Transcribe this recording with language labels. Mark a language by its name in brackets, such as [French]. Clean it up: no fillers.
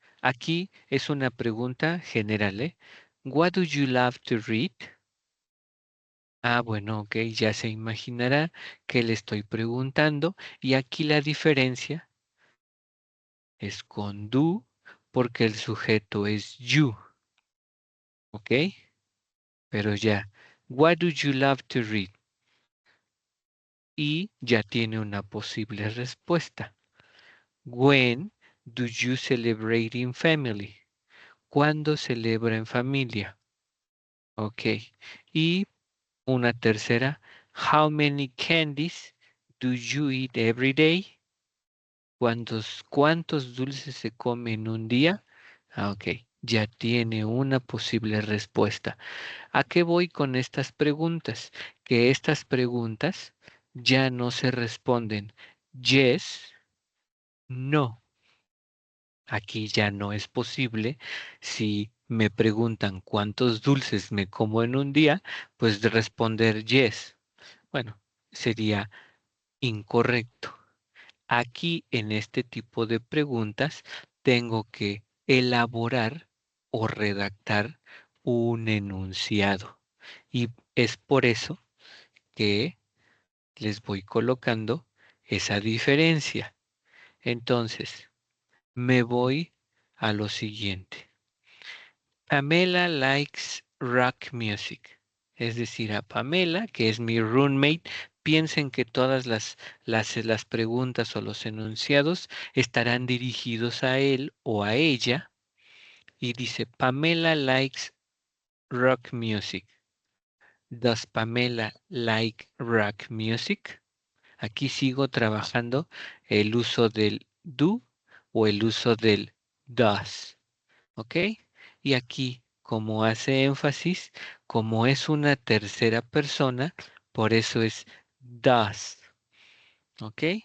[Spanish] Aquí es una pregunta general, ¿eh? [English] What do you love to read? [Spanish] Ah, bueno, ok, ya se imaginará que le estoy preguntando y aquí la diferencia es con do porque el sujeto es you, ¿ok? Pero ya, [English] what do you love to read? [Spanish] Y ya tiene una posible respuesta. [English] When do you celebrate in family? [Spanish] ¿Cuándo celebra en familia? Ok. Y una tercera. [English] How many candies do you eat every day? [Spanish] ¿Cuántos dulces se come en un día? Ah, ok. Ya tiene una posible respuesta. ¿A qué voy con estas preguntas? Que estas preguntas ya no se responden yes, no. Aquí ya no es posible. Si me preguntan cuántos dulces me como en un día, pues de responder yes. Bueno, sería incorrecto. Aquí en este tipo de preguntas tengo que elaborar o redactar un enunciado. Y es por eso que les voy colocando esa diferencia. Entonces, me voy a lo siguiente. [English] Pamela likes rock music. [Spanish] Es decir, a Pamela, que es mi roommate, piensen que todas las preguntas o los enunciados estarán dirigidos a él o a ella. Y dice, [English] Pamela likes rock music. Does Pamela like rock music? [Spanish] Aquí sigo trabajando el uso del do o el uso del does. ¿Ok? Y aquí, como hace énfasis, como es una tercera persona, por eso es does. ¿Ok?